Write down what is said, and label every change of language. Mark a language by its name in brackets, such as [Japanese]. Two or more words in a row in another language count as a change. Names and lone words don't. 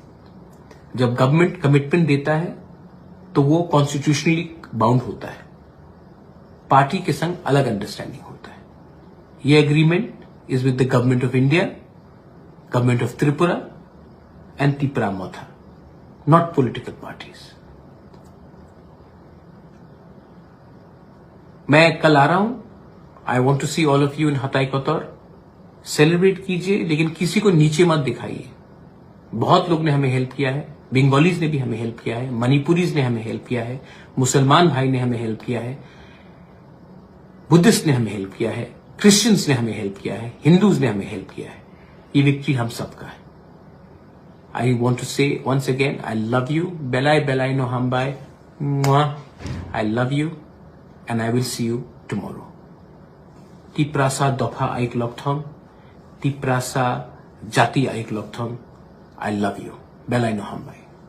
[Hindi] जब [English] government commitment [Hindi] देता है तो वो [English] constitutionally bound [Hindi] होता है, पार्टी के संग अलग अंडरस्टैंडिंग होता है। [English] ये agreement is with the Government of India, Government of Tripura and Tipra Motha, not political parties। [Hindi] मैं कल आ रहा हूं, [English] I want to see all of you in Hatai Kotor. [Hindi] सेलिब्रेट कीजिए, लेकिन किसी को नीचे मत दिखाइए। बहुत लोग ने हमें हेल्प किया है, बंगालीज ने भी हमें हेल्प किया है, मणिपुरीज ने हमें हेल्प किया है, मुसलमान भाई ने हमें हेल्प किया है, बुद्धिस्ट ने हमें हेल्प किया है, क्रिश्चियंस ने हमें हेल्प किया है, हिंदूज ने हमें हेल्प किया है। ये विक्ट्री हम सबका है। [English] I want to say once again, I love you, [Kok Borok] बेलाई बेलाई नो हमबाई, [English] I love you and I will see you tomorrow. [Kok Borok] तिप्रासा दफा आइक लकथम, तिप्रासा जाति आइक लकथम, [English] I love you. [Kok Borok] Belai no hambai.